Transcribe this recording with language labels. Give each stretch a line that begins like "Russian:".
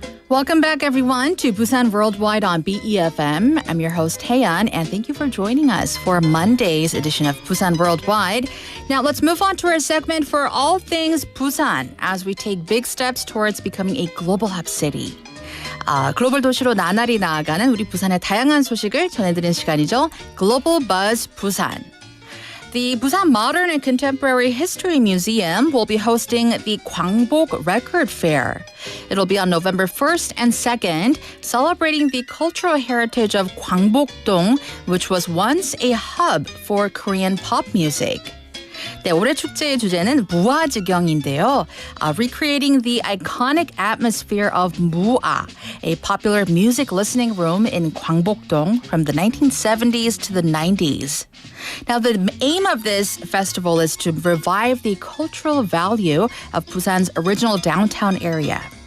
English: Welcome back, everyone, to Busan Worldwide on BEFM. I'm your host, Haeyeon, and thank you for joining us for Monday's edition of Busan Worldwide. Now, let's move on to our segment for all things Busan as we take big steps towards becoming a global hub city.
Korean: 글로벌 도시로 나날이 나아가는 우리 부산의 다양한 소식을 전해드리는 시간이죠.
English: Global Buzz Busan. The Busan Modern and Contemporary History Museum will be hosting the Gwangbok Record Fair. It'll be on November 1st and 2nd, celebrating the cultural heritage of Gwangbok-dong, which was once a hub for Korean pop music.
Korean: 네, 올해 축제의 주제는 무아지경인데요.
English: Recreating the iconic atmosphere of Muah, a popular music listening room in Gwangbok-dong from the 1970s to the 90s. Now, the aim of this festival is to revive the cultural value of Busan's original downtown area.